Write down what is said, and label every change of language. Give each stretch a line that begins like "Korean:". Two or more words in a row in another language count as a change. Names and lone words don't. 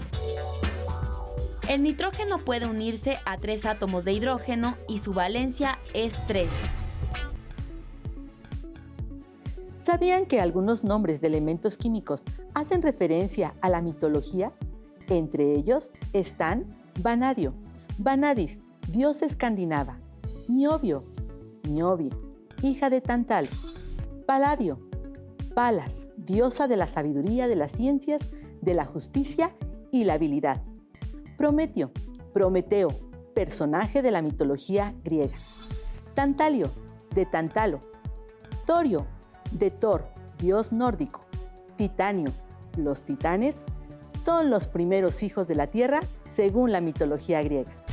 Spanish: El nitrógeno puede unirse a 3 átomos de hidrógeno y su valencia es 3. ¿Sabían que algunos nombres de elementos químicos hacen referencia a la mitología? Entre ellos están vanadio, vanadis, diosa escandinava; niobio, niobie, hija de Tantalo; paladio, Palas, diosa de la sabiduría, de las ciencias, de la justicia y la habilidad; Prometeo, Prometeo, personaje de la mitología griega; Tantalio, de Tantalo; Torio, de Thor, dios nórdico; Titanio, los titanes son los primeros hijos de la Tierra según la mitología griega.